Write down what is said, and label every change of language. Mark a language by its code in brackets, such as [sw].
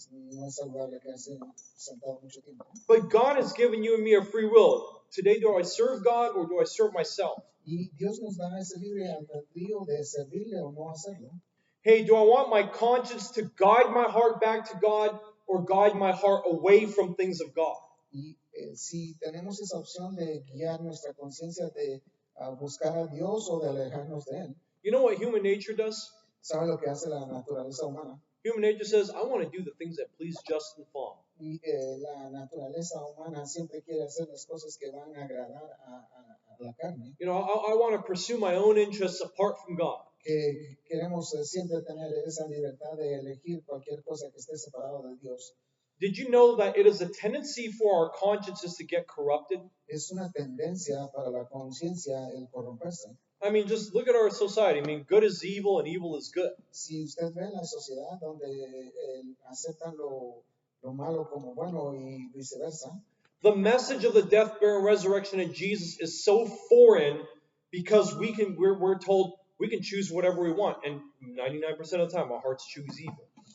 [es] No es saludable quedarse sentado mucho tiempo. [en] But God has given you and me a free will. Today, do I serve God or do I serve myself? [es] Y Dios nos da ese libre albedrío de servirle o no hacerlo. [en] Hey, do I want my conscience to guide my heart back to God or guide my heart away from things of God? [es] Y si tenemos esa opción de guiar nuestra conciencia de buscar a Dios o de alejarnos de Él, [en] You know what human nature does? [es] ¿sabe lo que hace la naturaleza humana? [en] Human nature says, I want to do the things that please Justin Fong. [es] Y la naturaleza humana siempre quiere hacer las cosas que van a agradar a la carne. [en] You know, I want to pursue my own interests apart from God. [es] Que queremos siempre tener esa libertad de elegir cualquier cosa que esté separado de Dios. [en] Did you know that it is a tendency for our consciences to get corrupted? [es] Es una tendencia para la conciencia el corromperse. [en] I mean, just look at our society. I mean, good is evil and evil is good. [es] Si usted ve la sociedad donde aceptan lo malo como bueno y viceversa, [en] The message of the death, burial, and resurrection of Jesus is so foreign because we're told we can choose whatever we want, and 99% of the time our hearts choose evil.